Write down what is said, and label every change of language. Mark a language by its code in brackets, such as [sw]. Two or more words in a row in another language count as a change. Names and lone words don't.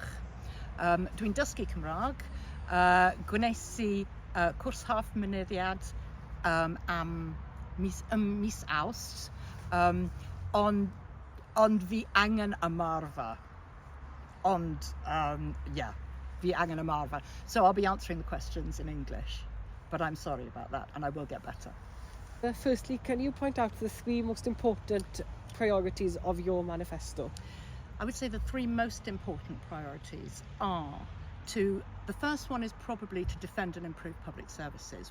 [cy] Dwi'n dysgu Cymraeg, gwnes i cwrs half myneddiad am mis Awst, ond fi angen ymarfer. Fi angen ymarfer. [en] So I'll be answering the questions in English, but I'm sorry about that, and I will get better. Firstly, can you point out the three most important priorities of your manifesto? I would say the three most important priorities are the first one is probably to defend and improve public services.